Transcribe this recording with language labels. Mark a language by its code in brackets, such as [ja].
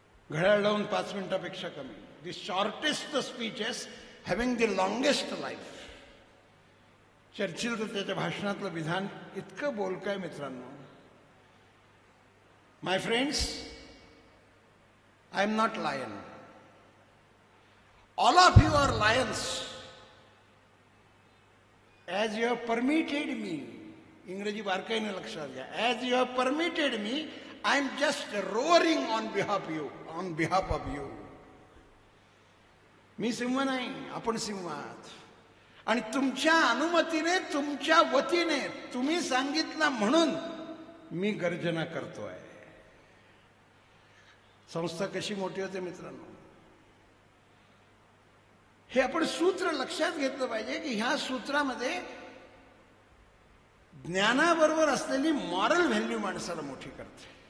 [mr] घड्याळ लावून 5 मिनिटापेक्षा कमी. [en] The shortest speeches having the longest life. [mr] चर्चिल तर त्याच्या भाषणातलं विधान इतकं बोलकं आहे मित्रांनो. [en] My friends, I am not lion. All of you are lions. As you have permitted me, [mr] इंग्रजी बारकाईने लक्षात घ्या, [en] as you have permitted me, I am just roaring on behalf of you. [mr] मी सिंह नाही, आपण सिंह आहात. आणि तुमच्या अनुमतीने, तुमच्या वतीने, तुम्ही सांगितलं म्हणून मी गर्जना करतोय. संस्था कशी मोठी होते मित्रांनो, हे आपण सूत्र लक्षात घेतलं पाहिजे की ह्या सूत्रामध्ये ज्ञानाबरोबर असलेली मॉरल व्हॅल्यू माणसाला मोठी करते.